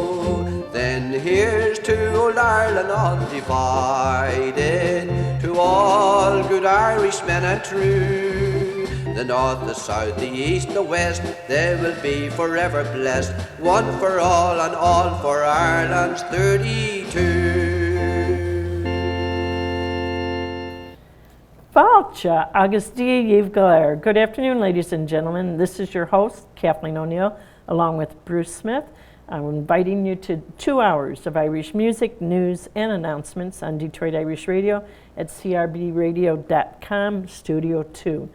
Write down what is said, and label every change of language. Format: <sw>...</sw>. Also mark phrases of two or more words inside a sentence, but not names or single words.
<en>Then here's to old Ireland undivided, to all good Irishmen and true. The north, the south, the east, the west, they will be forever blessed, one for all and all for Ireland's 32.</en> <ga>Fáilte agus</ga> <en>𝐷 Good afternoon, ladies and gentlemen. This is your host, Kathleen O'Neill, along with Bruce Smith. I'm inviting you to 2 hours of Irish music, news, and announcements on Detroit Irish Radio at 𝐶RBradio.com, Studio 2.</en>